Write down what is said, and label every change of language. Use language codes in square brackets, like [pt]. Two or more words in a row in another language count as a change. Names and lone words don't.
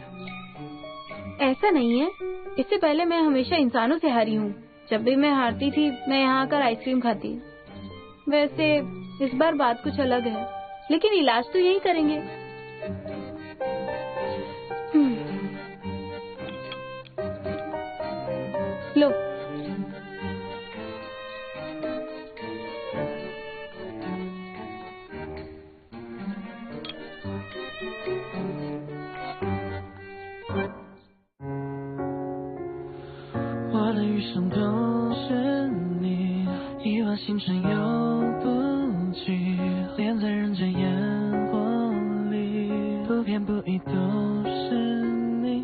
[hi] ऐसा नहीं है, इससे पहले मैं हमेशा इंसानों से हारी हूँ। जब भी मैं हारती थी मैं यहाँ आकर आइसक्रीम खाती। वैसे इस बार बात कुछ अलग है, लेकिन इलाज तो यही करेंगे। लो। [zh] 我的余生都是你，亿万星辰游不尽，连在人间烟火里，不偏不倚都是你。